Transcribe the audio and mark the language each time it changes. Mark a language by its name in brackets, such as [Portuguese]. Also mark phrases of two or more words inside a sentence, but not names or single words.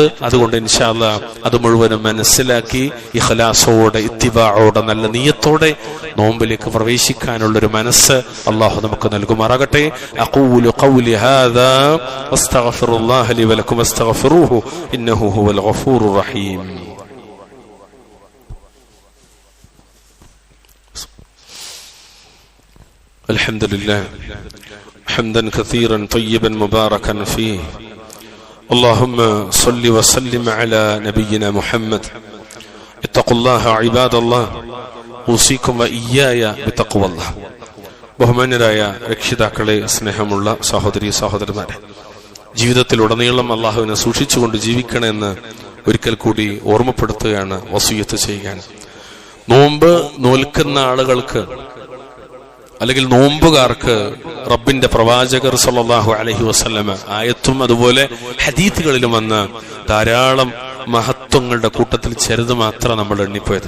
[Malayalam] അതുകൊണ്ട് [Arabic] إن شاء الله [Malayalam] അത് മുഴുവനും മനസ്സിലാക്കി ഇഖ്ലാസോടെ, ഇത്തിബാഅോടെ, നല്ല നിയ്യത്തോടെ നോമ്പിലേക്ക് പ്രവേശിക്കാനുള്ളൊരു മനസ്സ് അല്ലാഹു നമുക്ക് നൽകുമാറാകട്ടെ. [Arabic] أقول قولي هذا وأستغفر الله لي ولكم واستغفروه إنه هو الغفور الرحيم. അൽഹംദുലില്ലാഹ് حمدا كثيرا طيبا مباركا فيه اللهم صل وسلم على نبينا محمد اتقوا الله عباد الله اوصيكم واياي بتقوى الله. [Malayalam] ബഹുമാന്യരായ രക്ഷിതാക്കളെ, സ്നേഹമുള്ള സഹോദരി സഹോദരന്മാരെ, ജീവിതത്തിലുടനീളം അള്ളാഹുവിനെ സൂക്ഷിച്ചുകൊണ്ട് ജീവിക്കണമെന്ന് ഒരിക്കൽ കൂടി ഓർമ്മപ്പെടുത്തുകയാണ്, വസിയത്ത് ചെയ്യാൻ. നോമ്പ് നോൽക്കുന്ന ആളുകൾക്ക് അല്ലെങ്കിൽ നോമ്പുകാർക്ക് റബ്ബിന്റെ പ്രവാചകർ [Arabic] صلى الله عليه وسلم [Malayalam] ആയത്തും അതുപോലെ ഹദീത്തുകളിലും വന്ന ധാരാളം മഹത്വങ്ങളുടെ കൂട്ടത്തിൽ ചെറുത് മാത്രം നമ്മൾ എണ്ണിപ്പോയത്.